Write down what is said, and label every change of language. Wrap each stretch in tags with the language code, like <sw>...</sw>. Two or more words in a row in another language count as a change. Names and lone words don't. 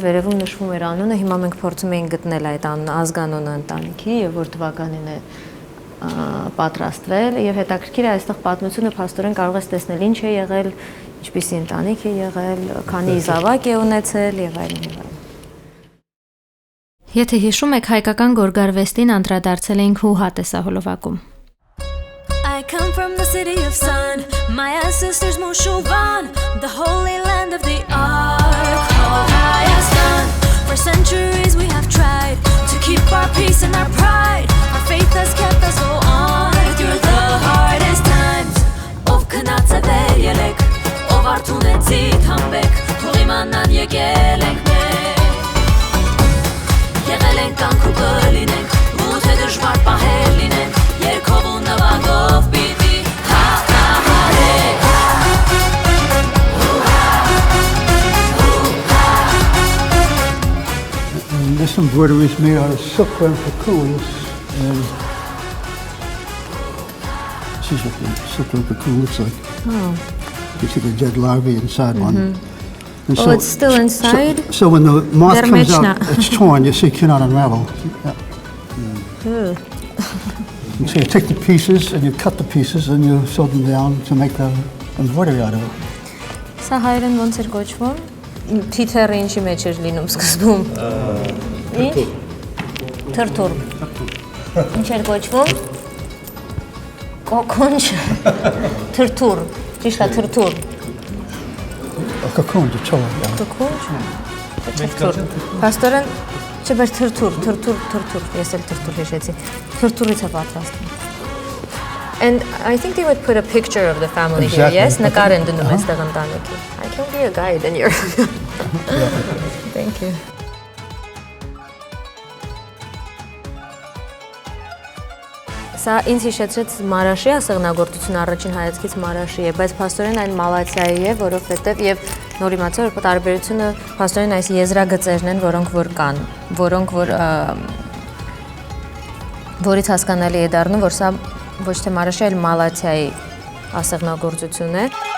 <hy>վերևում նշվում էր անունը, հիմա մենք փորձում էինք գտնել այդ ազգանունը ընտանիքի եւ որ թվականին է պատրաստվել եւ հետաքրքիր է այստեղ պատմությունը փաստորեն կարող ես տեսնել ինչ է եղել, ինչպիսի ընտանիք է եղել, քանի զավակ է ունեցել եւ այլն եւ այլն։ Եթե հիշում եք, հայկական գորգարվեստին անդրադարձել էինք հուհա տեսահոլովակում։</hy> <en>I come from the city of sun. My ancestors Moshovan, the holy land of the Ark of Hayastan. For centuries we have tried to keep our peace and our pride. Our faith has kept us go on through the hardest times. Ով քնացել ելեք, ով արթունեցիք համբեք, թող իմանան եկել ենք մենք։ Եղել ենք կանք ու կլինենք, ու թե դժվար պահեր լինենք, երկով ու նվագով պիտի հաղթահարենք։ This embroidery is made out of silkworm cocoons, and this is what the silkworm cocoon looks like. Oh. You see the dead larvae inside one. And Oh, it's still inside? So when the moth comes Dermechna. out, it's torn. You see, it cannot unravel. Yeah. Ugh. And so you take the pieces and you cut the pieces and you sew them down to make the embroidery out of it.</en> <hy>Սա հայերեն ոնց էր կոչվում։ Թիթեռը ինչի մեջ էր լինում սկզբում։ Ինչ։ Թրթուր։ Ինչ էր կոչվում։ Կոկոնջ։ Թրթուր։ Ճիշտ է, թրթուր։</hy> <en>A cocoon to tell it.</en> <hy>Կոկոնջ։ Թրթուր։ Փաստորեն չբեր թրթուր, ես էլ թրթուր հիշեցի։ Թրթուրից է պատրաստվում։</hy> <en>And I think they would put a picture of the family Exactly. here, yes?</en> <hy>Նկար են դնում այստեղ ընտանիքի։</hy> <en>I can be a guide in your... Thank you.</en> <hy>Սա ինձ հիշեցրեց Մարաշի ասեղնագործությունը, առաջին հայացքից Մարաշի է, բայց փաստորեն այն Մալաթիայի է, որովհետև եւ նոր իմացա, որ տարբերությունը փաստորեն այս եզրագծերն են, որոնք որ կան, որից հասկանալի է դառնում, որ սա ոչ թե Մարաշի, այլ Մալաթիայի ասեղնագործություն է։</hy>